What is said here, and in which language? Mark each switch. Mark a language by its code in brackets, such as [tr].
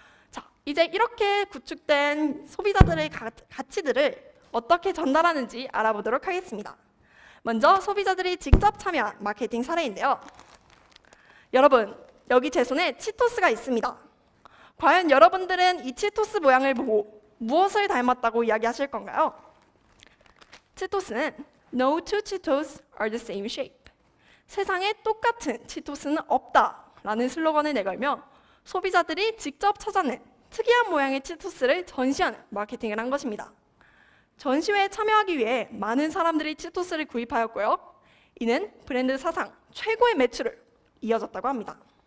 [ko] 자, 이제 이렇게 구축된 소비자들의 가치들을 어떻게 전달하는지 알아보도록 하겠습니다. 먼저 소비자들이 직접 참여한 마케팅 사례인데요. 여러분, 여기 제 손에 치토스가 있습니다. 과연 여러분들은 이 치토스 모양을 보고 무엇을 닮았다고 이야기하실 건가요? [en] 치토스는 No two Cheetos are the same shape. [ko] 세상에 똑같은 치토스는 없다라는 슬로건을 내걸며 소비자들이 직접 찾아낸 특이한 모양의 치토스를 전시하는 마케팅을 한 것입니다. 전시회에 참여하기 위해 많은 사람들이 치토스를 구입하였고요. 이는 브랜드 사상 최고의 매출을 이어졌다고 합니다.